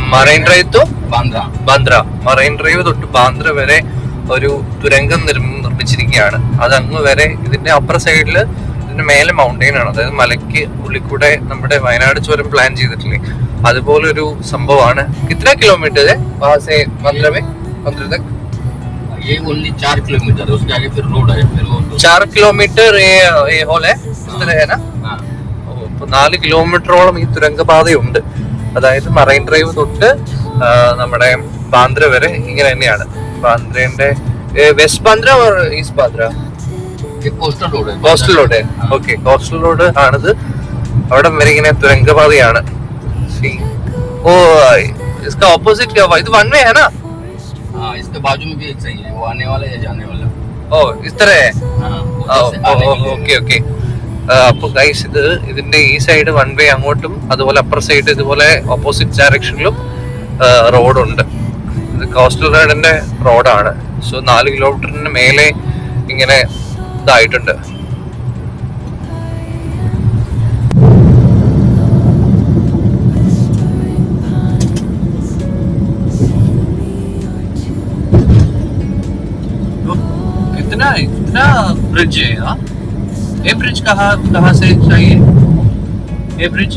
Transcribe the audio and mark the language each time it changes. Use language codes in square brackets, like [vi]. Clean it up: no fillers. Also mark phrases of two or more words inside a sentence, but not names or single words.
[ml] മറൈൻ ഡ്രൈവ് തൊട്ട് ബാന്ദ്ര വരെ ഒരു തുരങ്കം നിർമ്മിച്ചിരിക്കുകയാണ്. അത് അങ്ങ് വരെ. ഇതിന്റെ അപ്പുറ സൈഡില് ഇതിന്റെ മേലെ മൗണ്ടെയിൻ ആണ്, അതായത് മലയ്ക്ക് ഉള്ളിൽ കൂടെ നമ്മുടെ വയനാട് ചുരം പ്ലാൻ ചെയ്തിട്ടില്ലേ, അതുപോലൊരു സംഭവമാണ്. [hi] कित्र किलोमीटर ये ओनली 4 किलोमीटर है, उसके आगे फिर रोड है, फिर वो 4 किलोमीटर ये होल है इस तरह है ना. [ml] 4 കിലോമീറ്ററോളം ഈ തുരങ്കപാതയുണ്ട്. അതായത് മറൈൻ ഡ്രൈവ് തൊട്ട് നമ്മുടെ ബാന്ദ്ര വരെ ഇങ്ങനെ തന്നെയാണ്. ബാന്ദ്രന്റെ വെസ്റ്റ് ബാന്ദ്ര ഈസ്റ്റ് ബാന്ദ്ര [en] coastal road. okay, coastal road [ml] ആണിത്. അവിടെ വരെ ഇങ്ങനെ തുരങ്കപാതയാണ്. ഓ, [hi] इसका ऑपोजिट क्या हुआ? ഇത് [en] one way [hi] है ना? हाँ, इसके बाजू में भी एक सही है, वो आने वाला है जाने वाला. ഓ, इस तरह है. ഓക്കെ ഓക്കെ. [ml] അപ്പൊ ഗൈസ്, ഇതിന്റെ ഈ [en] side one way [ml] അങ്ങോട്ടും, അതുപോലെ [en] upper side [ml] ഇതുപോലെ [en] opposite directionilum [ml] റോഡുണ്ട്. ഇത് [en] coastal roadinte [ml] റോഡാണ്. സോ 4 കിലോമീറ്ററിന് മേലെ ഇങ്ങനെ ഇതായിട്ടുണ്ട്. [hi] इतना ब्रिज है यहाँ. ये ब्रिज कहाँ से चाहिए? ये ब्रिज